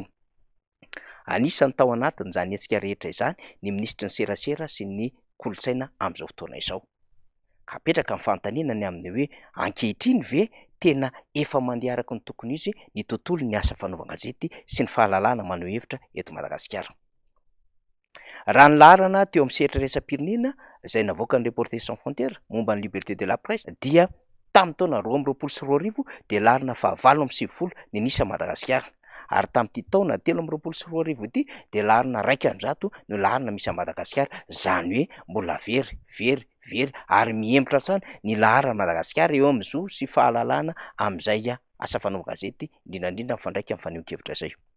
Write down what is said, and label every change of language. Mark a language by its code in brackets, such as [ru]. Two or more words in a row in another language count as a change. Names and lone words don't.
[mg] Anisany tao anatiny izany hetsika rehetra izany ny minisitry ny serasera sy ny kolontsaina amin'izao fotoana izao. Ka apetraka ny fanontaniana ny amin'ny hoe ankehitriny ve tena efa mandeha araka ny tokony izy ny tontolo ny asa fanaovan-gazety sy ny fahalalahana maneho hevitra eto Madagasikara. Raha ny laharana teo amin'ny sehatra iraisam-pirenena izay navoaka ny Reporters sans frontières momba ny [fr] liberté de la presse [mg] dia tamin'ny taona 2024 dia laharana fa 7.20 ny nisa Madagasikara. Ary tamin'ity taona 13.20 ity dia laharana 100 no laharana misy Madagasikara, zany hoe mbola very ary mihemitra tsany ny laharana Madagasikara eo amin'ny zo sy fahalalahana amin'izay asa fanaovan-gazety indrindrandrindra mifandraika amin'ny fanehoan-kevitra izay.